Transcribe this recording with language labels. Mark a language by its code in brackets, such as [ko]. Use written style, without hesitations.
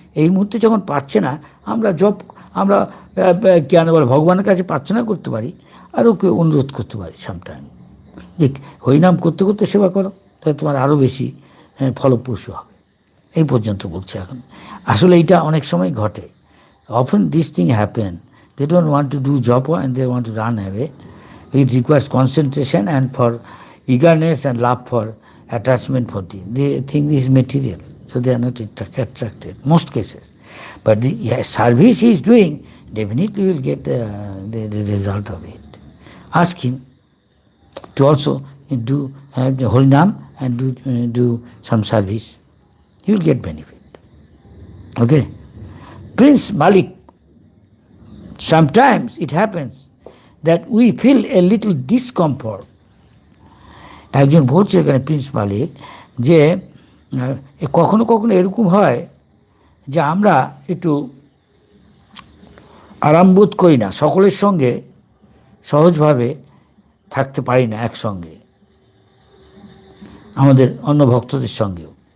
[bn] এই মুহূর্তে যখন পাচ্ছে না, আমরা কেন বলে ভগবানের কাছে প্রার্থনা করতে পারি, আর ওকে অনুরোধ করতে পারি সামটাইম যে হরিনাম করতে করতে সেবা করো, তাহলে তোমার আরও বেশি ফলপ্রসূ হবে। এই পর্যন্ত বলছে। এখন আসলে এইটা অনেক সময় ঘটে। [en] Often this thing happen, they don't want to do জপ and they want to run away. It requires concentration and for eagerness and love for attachment for they think this is material, so they are not attracted most cases. But the service he is doing, definitely will get the result of it. Ask him to also do the Holy Naam and do some service. You will get benefit. Okay? Prince Malik, sometimes it happens that we feel a little discomfort. [bn] একজন বলছে এখানে Prince মালিক যে কখনো কখনো এরকম হয় যে আমরা একটু আরাম বোধ করি না, সকলের সঙ্গে সহজভাবে থাকতে পারি না একসঙ্গে, আমাদের অন্য ভক্তদের সঙ্গেও।